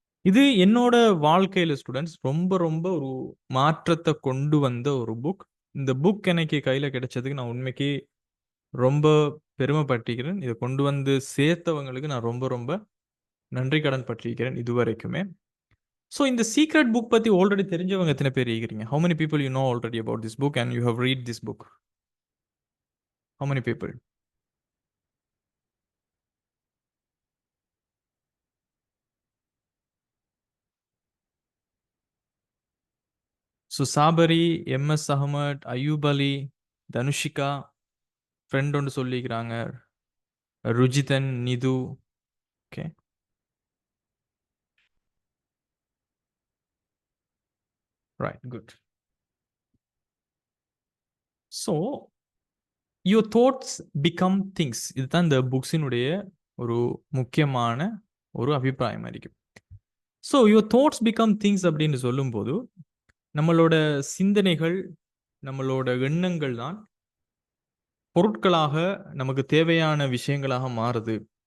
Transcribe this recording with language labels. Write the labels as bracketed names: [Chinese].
[Tamil] இது என்னோட வாழ்க்கையில ஸ்டூடெண்ட்ஸ் ரொம்ப ரொம்ப ஒரு மாற்றத்தை கொண்டு வந்த ஒரு புக். இந்த புக் எனக்கு கையில கிடைச்சதுக்கு நான் உண்மைக்கு ரொம்ப பெருமைப்பட்டிருக்கிறேன். இதை கொண்டு வந்து சேர்த்தவங்களுக்கு நான் ரொம்ப ரொம்ப நன்றி கடன் பட்டிருக்கிறேன் இதுவரைக்குமே. [English] So in the secret book [Tamil] பத்தி already தெரிஞ்சவங்க எத்தனை பேர் இருக்கிறீங்க? [English] How many people you know already about this book and you have read this book? How many people? [Tamil] So Sabari, MS Ahmed, Ayub Ali, Danushika, friend ஒன்று சொல்லிக்கிறாங்க, ருஜிதன், Nithu. Okay. [English] Right, good. So your thoughts become things. [Tamil] இதுதான் இந்த புக்ஸினுடைய ஒரு முக்கியமான ஒரு அபிப்பிராயம் இருக்கு. [English] So your thoughts become things [Tamil] அப்படின்னு சொல்லும்போது நம்மளோட சிந்தனைகள், நம்மளோட எண்ணங்கள் தான் பொருட்களாக நமக்கு தேவையான விஷயங்களாக மாறுது.